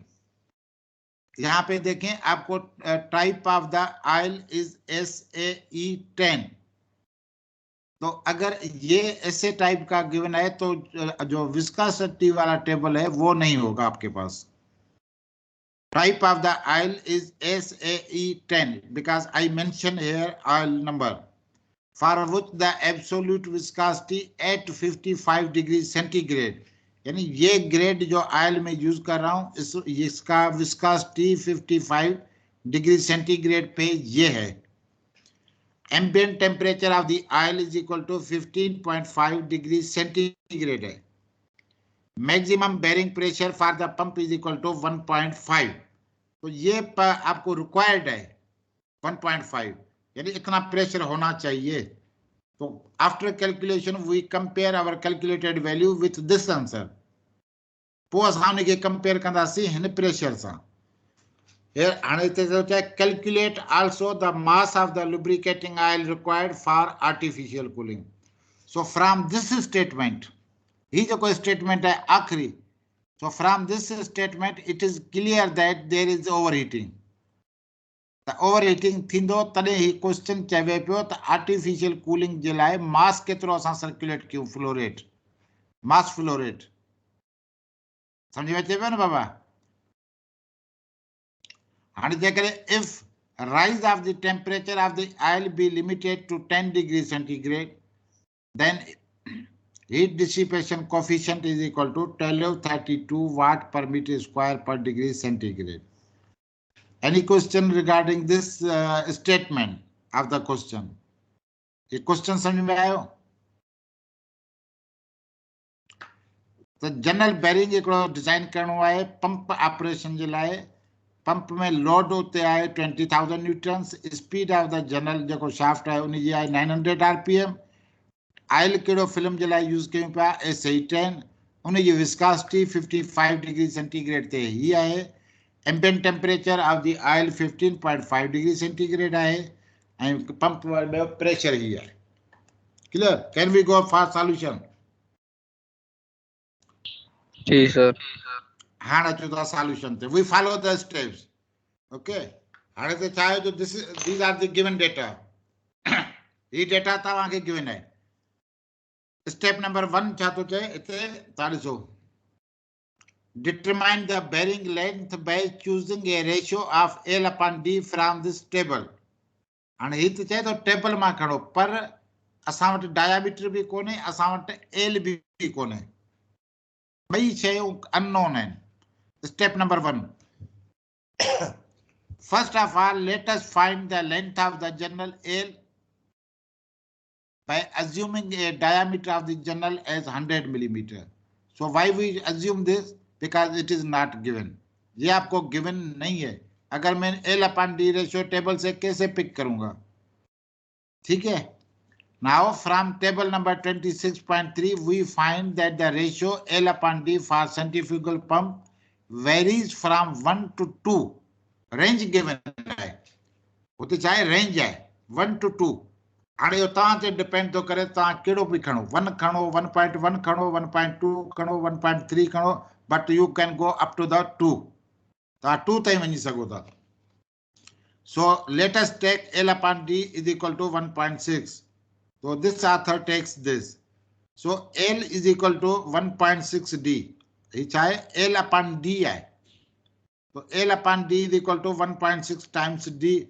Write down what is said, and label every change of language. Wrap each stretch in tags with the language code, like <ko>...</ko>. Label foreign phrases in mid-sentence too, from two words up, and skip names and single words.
<hi>यहाँ पे देखें आपको</hi> <en>type of the oil is</en> <hi>SAE10. तो अगर ये ऐसे टाइप का गिवन है तो जो विस्कोसिटी वाला टेबल है वो नहीं होगा आपके पास.</hi> <en>type of the oil is SAE10 because I mention here oil number for which the absolute viscosity at 55 degree centigrade.</en> <hi>यानी ये ग्रेड जो ऑयल में यूज कर रहा हूं इसका विस्कोसिटी 55</hi> <en>degree centigrade</en> <hi>पे ये है.</hi> <en>Ambient temperature of the oil is equal to 15.5 degrees centigrade है. Maximum bearing pressure for the pump is equal to 1.5.</en> <hi>तो ये आपको required है 1.5, यानी इतना प्रेशर होना चाहिए.</hi> <en>तो after calculation we compare our calculated value with this answer.</en> <sd>पोइ असां उनखे कंपेयर कंदासीं हिन प्रेशर सां.</sd> <en>Calculate also the mass of the lubricating oil required for artificial cooling. So from this statement, he</en> <hi>जो statement है आखिरी.</hi> <en>So from this statement, it is clear that there is overheating. The overheating</en> <sd>थींदो तॾहिं ही क्वेश्चन चवे पियो त</sd> <en>artificial cooling</en> <sd>जे लाइ मास केतिरो असां सर्कुलेट कयूं,</sd> <en>flow rate, mass flow rate.</en> <sd>समझ में अचे पियो न बाबा?</sd> <en>If rise of the temperature of the oil be limited to 10 degrees centigrade, then heat dissipation coefficient is equal to 1232 watt per meter square per degree centigrade. Any question regarding this statement of the question?</en> <sd>ये question समझ में आयो? तो</sd> <en>general bearing</en> <sd>हिकिड़ो डिजाइन करणो आहे</sd> <en>pump operation</en> <sd>जे लाइ. पंप में लोड उते आहे 20,000 न्यूटन्स.</sd> <en>speed of the general</en> <sd>जेको शाफ्ट आहे उनजी आहे 900 आरपीएम. ऑयल कहिड़ो फिल्म जे लाइ यूज़ कयूं पिया? SAE10. उनजी विस्कोसिटी 55</sd> <en>degree centigrade</en> <sd>ते ही आहे.</sd> <en>ambient temperature of the oil</en> <sd>15.5</sd> <en>degree centigrade</en> <sd>आहे ऐं पंप में प्रेशर ही आहे.</sd> <en>Clear? Can we go for solution?</en> <sd>जी सर. हाणे अचो था सॉल्यूशन ते.</sd> <en>we follow the steps.</en> <sd>ओके. हाणे त छा आहे जो</sd> <en>these are the given data.</en> <sd>ही डेटा तव्हांखे गिवन आहे.</sd> <en>step number</en> <sd>1 छा थो चए हिते? तव्हां ॾिसो.</sd> <en>Determine the bearing length by choosing a ratio of L/D from this table.</en> <sd>हाणे ही त चए थो टेबल मां खणो, पर असां वटि डायामीटर बि कोन्हे, असां वटि एल बि कोन्हे. ॿई शयूं अननोन आहिनि.</sd> <en>Step number 1. First of all, let us find the length of the general L by assuming a diameter of the general as 100 millimeter. So why we assume this? Because it is not given.</en> <hi>ये आपको given नहीं है. अगर मैं L/D</hi> <en>ratio table</en> <hi>से कैसे पिक करूंगा? ठीक है.</hi> <en>Now from table number 26.3, we find that the ratio L upon D for centrifugal pump varies from 1 to 2. Range given</en> <hi>है, वो तो चाहे range है 1 to 2.</hi> <sd>हाणे तव्हां ते डिपेंड थो करे तव्हां कहिड़ो बि खणो 1 खणो 1.1 खणो 1.2 खणो 1.3 खणो</sd> <en>but you can go up to the</en> <sd>2. तव्हां 2 ताईं वञी सघो था.</sd> <en>So let us take L upon D is equal to 1.6. So this author takes this. So L is equal to 1.6 D. L upon D. So L upon D is equal to 1.6 times D.</en>